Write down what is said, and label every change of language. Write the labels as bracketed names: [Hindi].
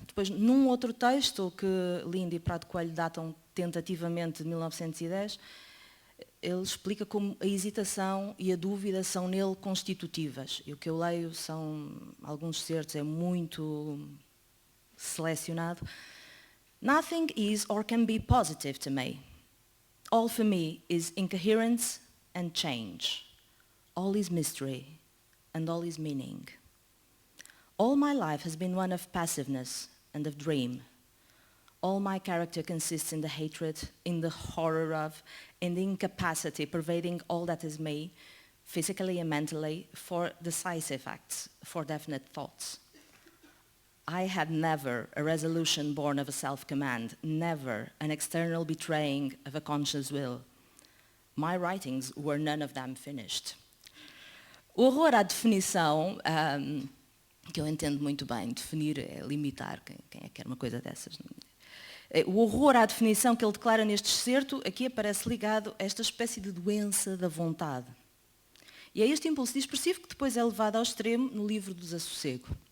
[Portuguese] Depois, num outro texto que Linde e Prado Coelho datam tentativamente de 1910, ele explica como a hesitação e a dúvida são nele constitutivas. E o que eu leio são alguns certos, é muito selecionado. [English] Nothing is or can be positive to me. All for me is incoherence and change. All is mystery and all is meaning. All my life has been one of passiveness and of dream. All my character consists in the hatred, in the horror of, in the incapacity pervading all that is me, physically and mentally, for decisive acts, for definite thoughts. I had never a resolution born of a self-command, never an external betraying of a conscious will. My writings were none of them finished. [Portuguese] O horror à definição, que eu entendo muito bem, definir é limitar, quem é que quer uma coisa dessas? O horror à definição que ele declara neste excerto, aqui aparece ligado a esta espécie de doença da vontade. E é este impulso dispersivo que depois é levado ao extremo no livro do Desassossego.